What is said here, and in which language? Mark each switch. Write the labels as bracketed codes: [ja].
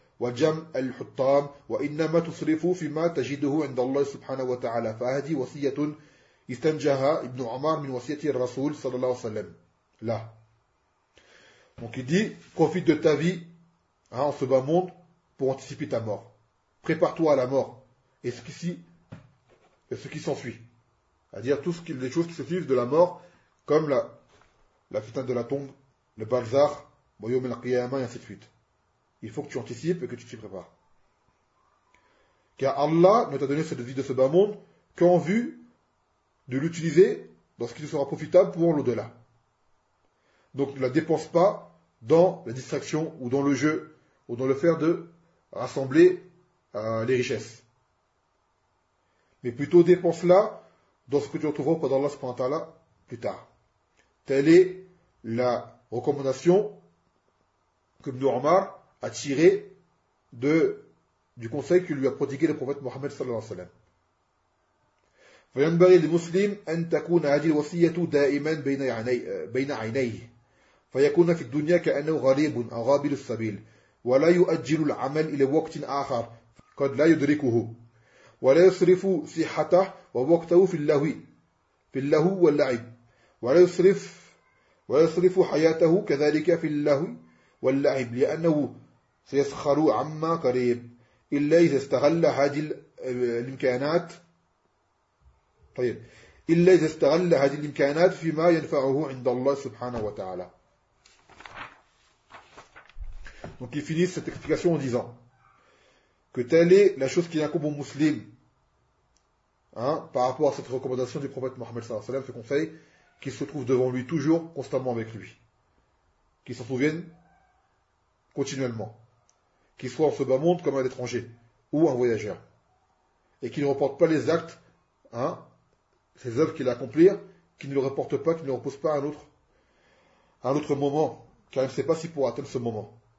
[ar] وجم الحطام وإنما تصرفوا فيما تجده عند الله سبحانه وتعالى. فهذه وصية استنجها ابن عمر من وصية الرسول صلى الله عليه وسلم. لا. [fr] Donc il dit, profite de ta vie hein, en ce bas monde pour anticiper ta mort. Prépare-toi à la mort et ce qui s'ensuit. C'est-à-dire les choses qui se suivent de la mort, comme la fitna de la tombe, le balzar, boyom el qiyama et ainsi de suite. Il faut que tu anticipes et que tu t'y prépares. Car Allah ne t'a donné cette vie de ce bas monde qu'en vue de l'utiliser dans ce qui te sera profitable pour l'au-delà. Donc ne la dépense pas dans la distraction ou dans le jeu ou dans le fait de rassembler les richesses. Mais plutôt dépense-la dans ce que tu retrouveras auprès d'Allah subhanahu wa ta'ala plus tard. Telle est la recommandation que Ibn Omar a tirée du conseil que lui a prodigué le prophète Mohammed sallallahu alayhi wa sallam. [ar] فينبغي للمسلم أن تكون هذه الوصية دائما بين عينيه فيكون في الدنيا كأنه غريب أو غابر السبيل ولا يؤجل العمل إلى وقت آخر قد لا يدركه ولا يصرف صحته ووقته في اللهو واللعب ولا يصرف حياته كذلك في اللهو واللعب لأنه سيسخر عما قريب إلا إذا استغل هذه الإمكانات طيب إلا إذا استغل هذه الإمكانات فيما ينفعه عند الله سبحانه وتعالى. [fr] Donc ils finissent cette explication en disant que telle est la chose qui incombe aux musulmans hein, par rapport à cette recommandation du prophète Mohammed sallallahu alayhi wa sallam, ce conseil qui se trouve devant lui toujours, constamment avec lui, qui s'en souviennent continuellement, qu'il soit en ce bas monde comme à l'étranger ou un voyageur, et qu'il ne reporte pas les actes hein, ces œuvres qu'il a accomplir, qui ne le reporte pas, qui ne le repose pas à un autre moment, car il ne sait pas s'il pourra atteindre ce moment.